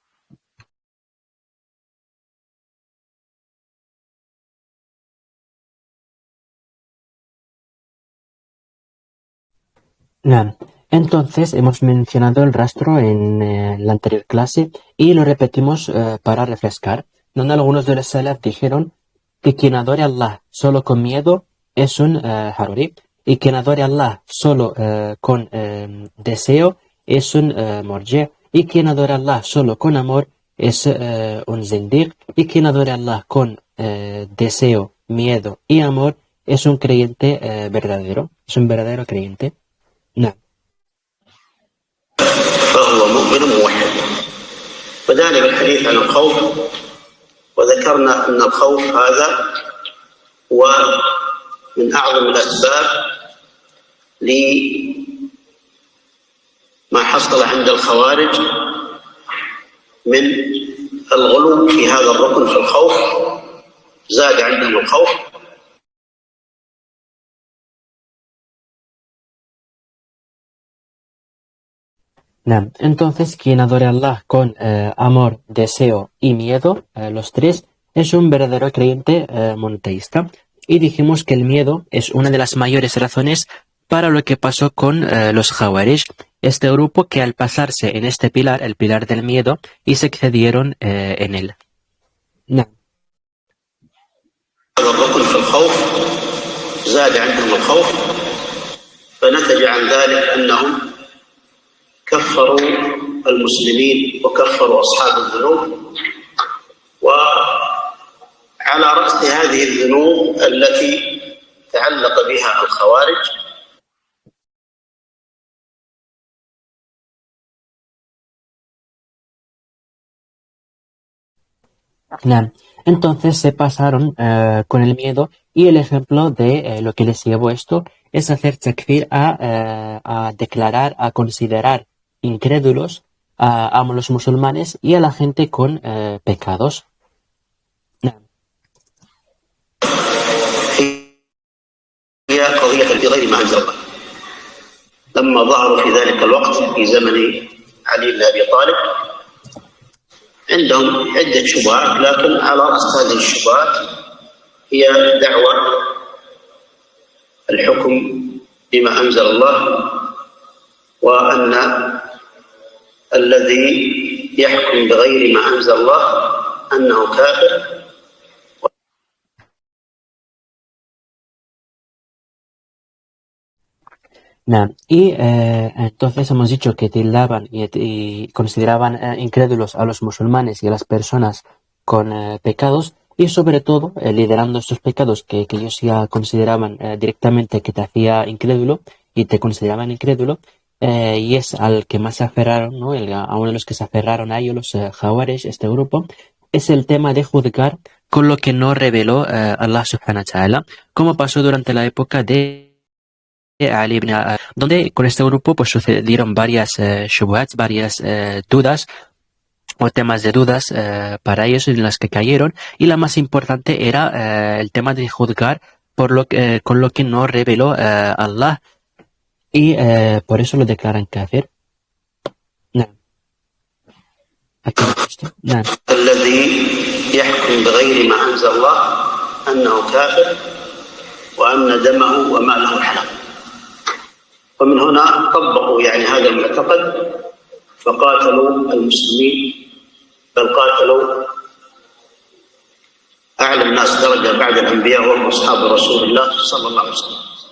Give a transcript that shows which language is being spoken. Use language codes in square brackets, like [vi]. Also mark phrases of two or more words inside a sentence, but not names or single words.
[ar] Naam. [es] Entonces hemos mencionado el rastro en la anterior clase y lo repetimos para refrescar, donde algunos de los salaf dijeron que quien adore a Allah solo con miedo es un haruri, y quien adore a Allah solo con deseo es un morji, y quien adore a Allah solo con amor es un zindiq, y quien adore a Allah con deseo, miedo y amor es un creyente verdadero, es un verdadero creyente. [ar] نعم. فهو مؤمن موحد. بدأنا بالحديث عن الخوف، وذكرنا أن الخوف هذا هو من أعظم الأسباب لما حصل عند الخوارج من الغلو في هذا الركن في الخوف. زاد عندهم الخوف. Naam. [es] Entonces, quien adore a Allah con amor, deseo y miedo, los tres, es un verdadero creyente monoteísta. Y dijimos que el miedo es una de las mayores razones para lo que pasó con los Khawarij, este grupo que al pasarse en este pilar, el pilar del miedo, y se excedieron en él. [ar] Naam. زاد عندهم الخوف فنتج عن ذلك أنهم كفروا المسلمين وكفروا أصحاب الذنوب. وعلى رأس هذه الذنوب التي تعلق بها الخوارج [es] Claro. Entonces se pasaron con el miedo y el ejemplo de lo que les llevó esto es hacer takfir a declarar, a considerar incrédulos a los musulmanes y a la gente con pecados. [ar] نعم. هي قضية بغير ما أنزل الله. لما ظهروا في ذلك الوقت في زمن علي بن أبي طالب عندهم عدة شبهات، لكن على رأس هذه الشبهات هي دعوة الحكم بما أنزل الله، وأن الذي يحكم بغير ما أنزل الله أنه كافر. [es] Nah, y entonces hemos dicho que tildaban y consideraban incrédulos a los musulmanes y a las personas con pecados y sobre todo liderando estos pecados que ellos ya consideraban directamente que te hacía incrédulo y te consideraban incrédulo y es al que más se aferraron, ¿no? A uno de los que se aferraron a ellos, los Jawares, este grupo, es el tema de juzgar con lo que no reveló Allah [ar] سبحانه وتعالى, [es] como pasó durante la época de Ali ibn donde con este grupo pues sucedieron varias shubuhats, varias dudas o temas de dudas para ellos en las que cayeron y la más importante era el tema de juzgar con lo que no reveló Allah y por eso lo declaran kafir. نعم. Aquí esto. [ar] نعم. الذي يحكم بغير ما أنزل الله أنه كافر وأن دمه وماله حلال. ومن هنا طبقوا يعني هذا المعتقد فقاتلوا المسلمين، بل قاتلوا أعلى الناس درجة بعد الأنبياء وهم أصحاب رسول الله صلى الله عليه وسلم.